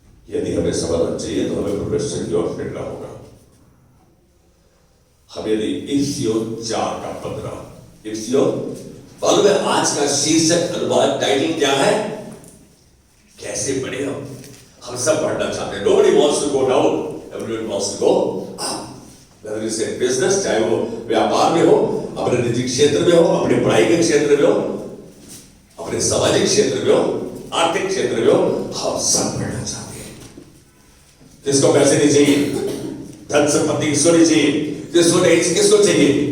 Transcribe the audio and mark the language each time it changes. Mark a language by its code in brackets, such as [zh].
[hi] यदि हमें समाधान चाहिए तो हमें परमेश्वर की ओर फिरना होगा। हम यदि इफ्सियों 4:15 इफ्सियों, मालूम है आज का शीर्षक अनुवाद टाइटल क्या है? कैसे बढ़े हम सब बढ़ना चाहते हैं। [en] Nobody wants to go down, everyone wants to go up। whether it's a business, [hi] चाहे वो व्यापार में हो, अपने निजी क्षेत्र में हो, अपने पढ़ाई के क्षेत्र में हो, अपने सामाजिक क्षेत्र में हो, आर्थिक क्षेत्र में हो, हम सब बढ़ना चाहते हैं। किसको पैसे नहीं चाहिए? धन संपत्ति किसको नहीं चाहिए? किसको चाहिए?